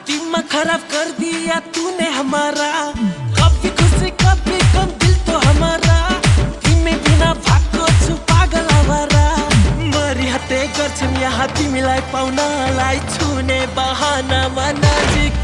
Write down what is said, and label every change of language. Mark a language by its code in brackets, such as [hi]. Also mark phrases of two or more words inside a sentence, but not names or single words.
[hi] ड्रामा खराब कर दिया तूने हमारा, कभी खुशी कभी गम दिल तो हमारा, [ne] तिमी बिना भएको छु पागल आवारा। मरिहते गर्छन् यहाँ तिमीलाई पाउनलाई, छुने बहानामा नजिक